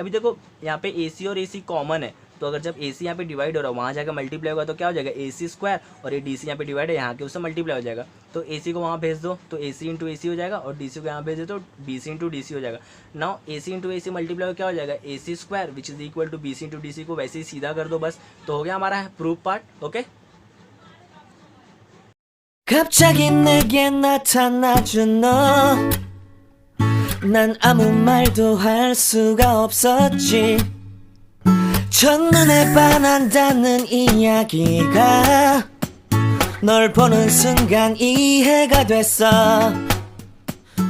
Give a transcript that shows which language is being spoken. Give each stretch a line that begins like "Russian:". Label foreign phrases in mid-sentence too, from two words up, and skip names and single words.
Hindi: अभी देखो यहाँ पे ए सी और ए सी कॉमन है, तो अगर जब ए सी यहाँ पे डिवाइड हो रहा है, वहाँ जाकर मल्टीप्लाई होगा तो क्या हो जाएगा,
English: AC square,
Hindi: और ये डी सी यहाँ पे डिवाइड है, यहाँ के उससे मल्टीप्लाई हो जाएगा, तो ए सी को वहाँ भेज दो तो
English: AC into AC
Hindi: हो जाएगा, और डी सी को यहाँ भेज दो तो
English: BC into DC
Hindi: हो जाएगा।
English: now AC into AC multiply
Hindi: क्या हो जाएगा,
English: AC square which is equal to BC into DC
Hindi: को वैसे ही सीधा कर दो बस, तो हो गया हमारा
English: proof part. OK,
Korean: 갑자기 내게 나타나준 너, 난 아무 말도 할 수가 없었지. 첫눈에 반한다는 이야기가 널 보는 순간 이해가 됐어.